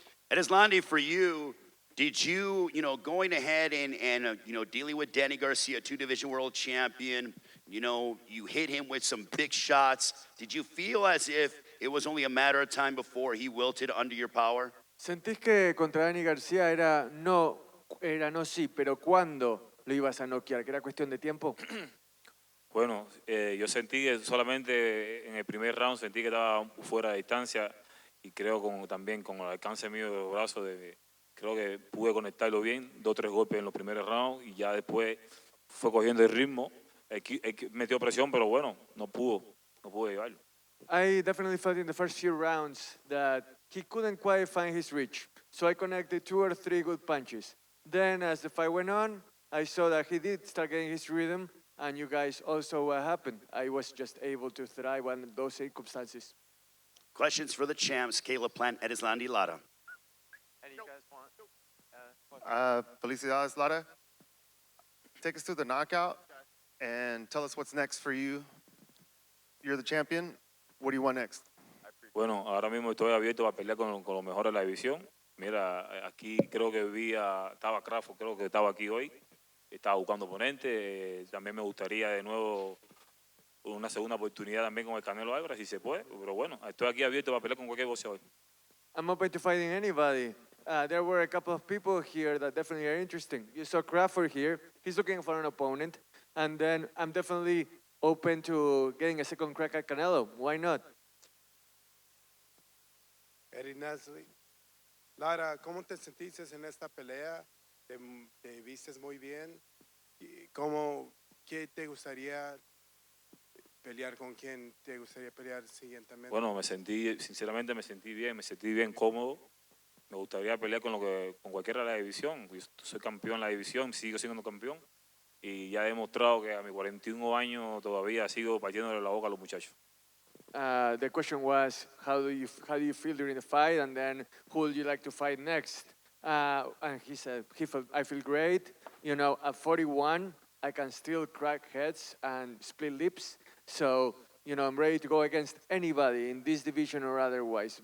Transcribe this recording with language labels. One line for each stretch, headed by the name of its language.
English: Erislandy, for you, did you, going ahead and dealing with Danny Garcia, two-division world champion, you hit him with some big shots. Did you feel as if it was only a matter of time before he wilted under your power?
Spanish: ¿Sentís que contra Danny Garcia era no sí, pero cuándo lo ibas a noquear? ¿Que era cuestión de tiempo? Bueno, yo sentí que solamente en el primer round sentí que estaba fuera de distancia y creo también con el alcance mío de brazo creo que pude conectarlo bien, 2 o 3 golpes en los primeros rounds y ya después fue cogiendo el ritmo. Metió presión, pero bueno, no pudo llevarlo.
English: I definitely felt in the first few rounds that he couldn't quite find his reach. So I connected 2 or 3 good punches. Then as the fight went on, I saw that he did start getting his rhythm, and you guys also what happened. I was just able to thrive under those circumstances. Questions for the champs, Plant Erislandy Lara. And you guys want?
Spanish: Felicidades, Lara.
English: Take us through the knockout and tell us what's next for you. You're the champion. What do you want next?
Spanish: Bueno, ahora mismo estoy abierto a pelear con los mejores de la división. Mira, aquí creo que estaba Crawford, creo que estaba aquí hoy. Estaba buscando oponente. También me gustaría de nuevo una segunda oportunidad también con el Canelo Álvarez, si se puede. Pero bueno, estoy aquí abierto para pelear con cualquier boxeador.
English: I'm open to fighting anybody. There were a couple of people here that definitely are interesting. You saw Crawford here. He's looking for an opponent. And then I'm definitely open to getting a second crack at Canelo. Why not? Erislandy.
Spanish: Lara, ¿cómo te sentiste en esta pelea? Te vistes muy bien. ¿Qué te gustaría pelear? ¿Con quién te gustaría pelear siguientemente? Bueno, sinceramente me sentí bien cómodo. Me gustaría pelear con cualquiera de la división. Yo soy campeón en la división, sigo siendo campeón. Y ya he demostrado que a mis 41 años todavía sigo partiéndole la boca a los muchachos.
English: The question was, how do you feel during the fight, and then who would you like to fight next? And he said, I feel great. At 41, I can still crack heads and split lips. So, I'm ready to go against anybody in this division or otherwise.